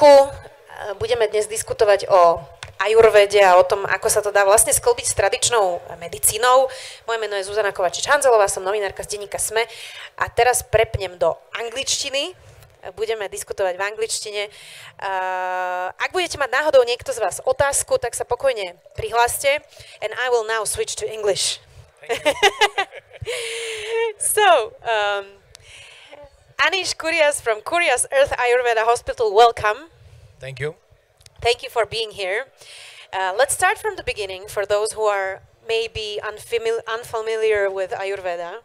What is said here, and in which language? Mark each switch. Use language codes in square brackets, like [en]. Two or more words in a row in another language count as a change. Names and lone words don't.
[sk] Budeme dnes diskutovať o Ayurvede a o tom, ako sa to dá vlastne sklbiť s tradičnou medicínou. Moje meno je Zuzana Kovačič Hanzelová, som novinárka z denníka SME a teraz prepnem do angličtiny. Budeme diskutovať v angličtine. Ak budete mať náhodou niekto z vás otázku, tak sa pokojne prihláste. [en] And I will now switch to English. So, Anish Kurias from Kurias Earth Ayurveda Hospital, welcome. Thank you. Thank you for being here. Let's start from the beginning for those who are maybe unfamiliar with Ayurveda.